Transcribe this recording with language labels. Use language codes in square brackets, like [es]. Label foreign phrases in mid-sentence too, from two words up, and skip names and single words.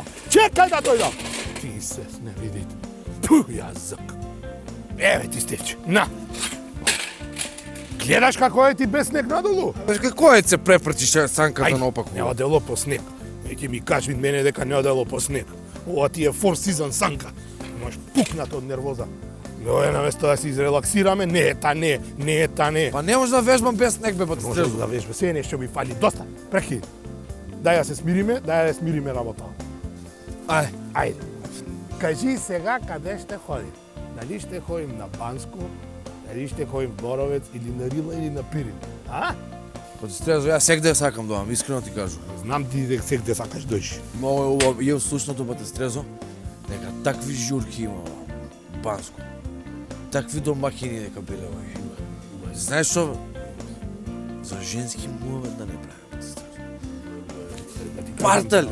[mk] Чекај да дојдам. Ти се не видите. Пу, јазик. Еве ти Стефче, на. Гледаш како е ти без снег надолу? Бе, како е се препрчиш санката Ај, наопаку? не одело по снег. Ќе ми кажи мене дека не одело по снег. Ова ти е [en] four season [mk] санка. Имаш пукнат од нервоза. Дојде на место да се изрелаксираме, не е та не. Па не може да вежбам без снег, бе, бате Може Стрезо. да вежбе, се нешто ми фали. Доста, прекини. Дај да се смириме, работа. Ајде. Кажи сега каде ще ходим. Дали ще ходим на Банско, дали ще ходим в Боровец или на Рила или на Пирин. А? Бате Стрезо, ја сегде сакам да вам, искрено ти кажу. Знам ти дека сегде сакаш дојши. Много е убаво, и слушното, бате Стрезо, дека такви журки има во Банско. Такви домакини дека биле овие. Знаеш што? За женски муавет да не правим, бате Стрезо.